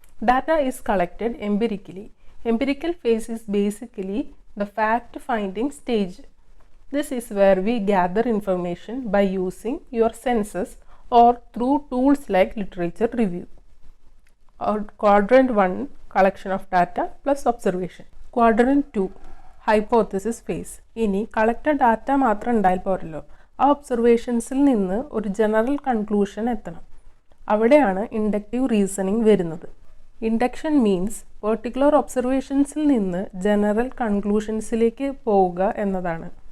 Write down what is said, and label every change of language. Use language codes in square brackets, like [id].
[en] Data is collected empirically. Empirical phase is basically the fact finding stage. This is where we gather information by using your senses or through tools like literature review. Quadrant 1 collection of data plus observation. Quadrant 2 hypothesis phase. [ml] ഇനി collected data മാത്രം ഉണ്ടായാൽ പോരല്ലോ, ആ ഒബ്സർവേഷൻസിൽ നിന്ന് ഒരു general conclusion എത്തണം. അവിടെയാണ് inductive reasoning വരുന്നത്. [en] induction means particular [ml] ഒബ്സർവേഷൻസിൽ നിന്ന് ജനറൽ കൺക്ലൂഷൻസിലേക്ക് പോവുക എന്നതാണ്.